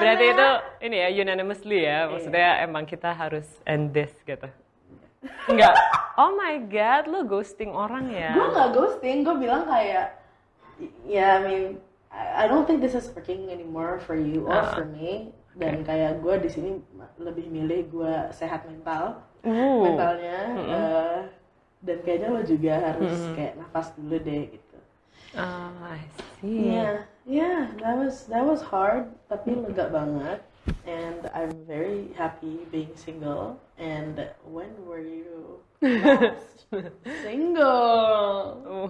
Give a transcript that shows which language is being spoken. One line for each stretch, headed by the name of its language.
Indonesian: Berarti itu ini ya unanimously ya, maksudnya emang kita harus end this gitu. Enggak.
English: Oh my god,
Indonesian: lo ghosting orang ya? Gue nggak ghosting, gue bilang kayak,
English: I mean, I don't think this is working anymore for you or for me.
Indonesian: Dan kayak gue di sini lebih milih gue sehat mentalnya, dan kayaknya lo juga harus kayak nafas dulu deh gitu.
English: Oh, I see. Yeah, that was hard,
Indonesian: tapi lega banget.
English: And I'm very happy being single. And when were you last single?